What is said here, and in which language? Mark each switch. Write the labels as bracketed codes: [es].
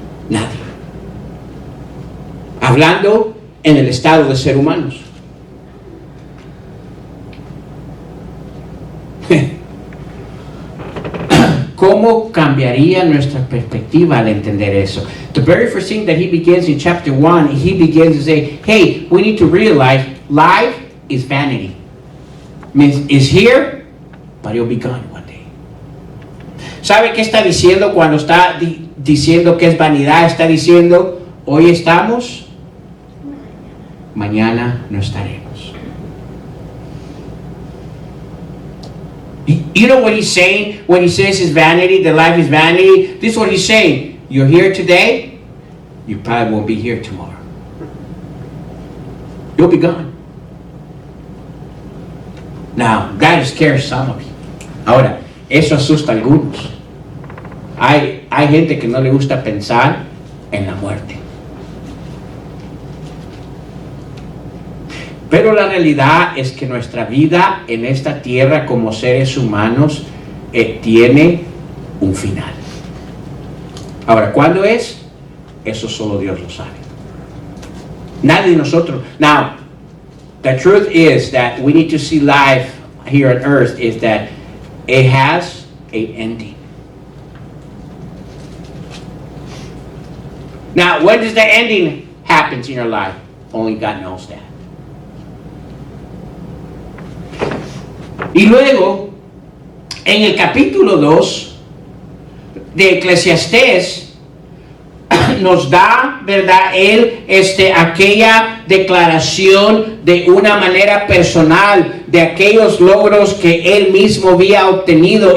[es] Nadie. Hablando en el estado de ser humanos. ¿Cómo cambiaría nuestra perspectiva al entender eso? [en] The very first thing that he begins in chapter 1, he begins to say, hey, we need to realize life is vanity. Means it's here, but it'll be gone one day. [es] ¿Sabe qué está diciendo cuando está diciendo que es vanidad? Está diciendo, hoy estamos, mañana no estaremos. [en] You know what he's saying when he says it's vanity, that life is vanity? This is what he's saying. You're here today, you probably won't be here tomorrow. You'll be gone. Now, that scares some of you. [es] Ahora, eso asusta a algunos. Hay gente que no le gusta pensar en la muerte. Pero la realidad es que nuestra vida en esta tierra como seres humanos tiene un final. Ahora, ¿cuándo es? Eso solo Dios lo sabe. Nadie de nosotros. [en] Now, the truth is that we need to see life here on earth is that it has an ending. Now, when does the ending happen in your life? Only God knows that. [es] Y luego, en el capítulo 2 de Eclesiastés, nos da, ¿verdad?, él aquella declaración de una manera personal de aquellos logros que él mismo había obtenido.